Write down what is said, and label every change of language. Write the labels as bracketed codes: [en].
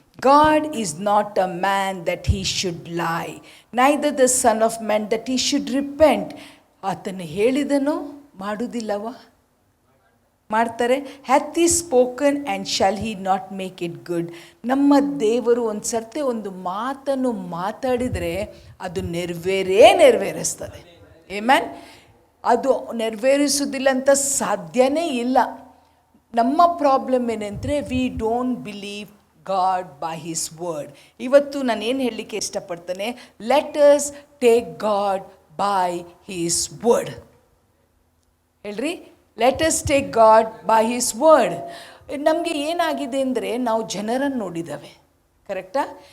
[en] God is not a man that he should lie, neither the son of man that he should repent. [kn] ಆತನು ಹೇಳಿದನೋ ಮಾಡುವುದಿಲ್ಲವ? ಮಾಡ್ತಾರೆ. [en] Hath he spoken and shall he not make it good? [kn] ನಮ್ಮ ದೇವರು ಒಂದು ಸರ್ತಿ ಒಂದು ಮಾತನ್ನು ಮಾತಾಡಿದರೆ ಅದು ನೆರವೇರಿಸ್ತದೆ. ಆಮೆನ್. ಅದು ನೆರವೇರಿಸುವುದಿಲ್ಲ ಅಂತ ಸಾಧ್ಯನೇ ಇಲ್ಲ. ನಮ್ಮ ಪ್ರಾಬ್ಲಮ್ ಏನಂದರೆ, [en] We don't believe God by his word. [kn] ಇವತ್ತು ನಾನು ಏನು ಹೇಳಲಿಕ್ಕೆ ಇಷ್ಟಪಡ್ತೇನೆ, [en] Let us take God by his word. [kn] ಹೇಳ್ರಿ, [en] Let us take God by his word. [kn] ನಮಗೆ ಏನಾಗಿದೆ ಅಂದರೆ, ನಾವು ಜನರನ್ನು ನೋಡಿದ್ದೇವೆ, ಕರೆಕ್ಟಾ?